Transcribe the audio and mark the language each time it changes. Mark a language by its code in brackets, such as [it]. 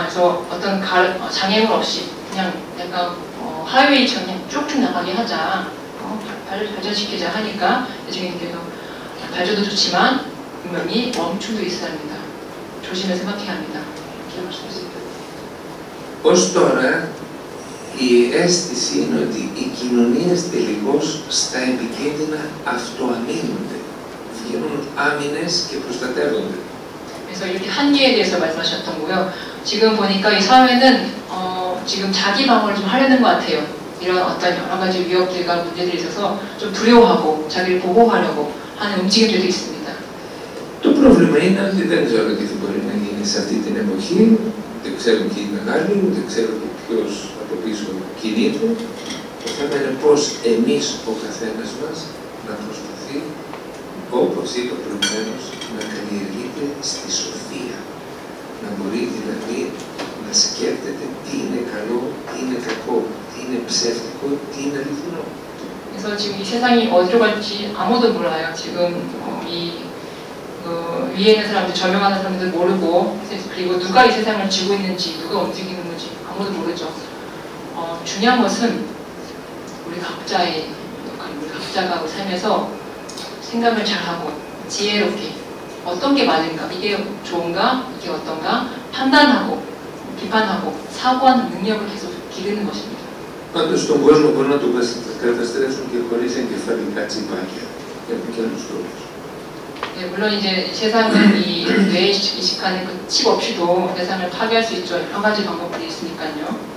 [ko] 그래서 어떤 장애물 없이 그냥 약간 하이웨이처럼 그냥 쭉쭉 나가게 하자. 발전시키자 하니까 대중님께서 발전도 좋지만 분명히 멈춤도 있어야 합니다. 조심해 생각해야 합니다. 이렇게 말씀하셨습니다. [el] Ως τώρα η αίσθηση είναι ότι οι κοινωνίες τελικώς στα επικίνδυνα αυτοαμήνονται. Βγαίνουν άμυνες και προστατεύονται. [ko] 그래서 이렇게 한계에 대해서 말씀하셨던 거고요. 지금 보니까 이 사회는 지금 자기 방어를 좀 하려는 것 같아요. 이런 어떤 여러 가지 위협들과 문제들이 있어서 좀 두려워하고 자기를 보호하려고 하는 움직임들도 있습니다. [el] Το πρόβλημα είναι ότι δεν ξέρω τι θα μπορεί να γίνει σε αυτή την εποχή. Δεν ξέρουν ποιοι είναι μεγάλοι, ούτε ξέρουν ποιος από πίσω κινείται. Το θέμα είναι πώς εμείς ο καθένας μας να προσπαθεί, όπως είπα προηγουμένως, να καλλιεργείται στη σοφία. Να μπορεί δηλαδή να σκέφτεται τι είναι καλό, τι είναι κακό, τι είναι ψεύτικο, τι είναι αληθινό. [ko] 그래서 지금 이 세상이 어디로 갈지 아무도 몰라요. 지금 위에 있는 사람들, 저명하는 사람들 모르고 그리고 누가 이 세상을 쥐고 있는지 누가 움직이는 건지 아무도 모르죠. 중요한 것은 우리 각자의 역할, 우리 각자가 우리 삶에서 생각을 잘하고 지혜롭게 어떤 게 맞은가, 이게 좋은가, 이게 어떤가 판단하고 비판하고 사고하는 능력을 계속 기르는 것입니다. [el] Πάντως στον κόσμο μπορούν να το καταστρέψουν και χωρίς εγκεφαλικά τσιπάκια για πολλούς τρόπους. [ko] 네, 물론 이제 세상은 이 뇌에 이식하는 그 칩 없이도 세상을 파괴할 수 있죠. 여러 가지 방법들이 있으니까요.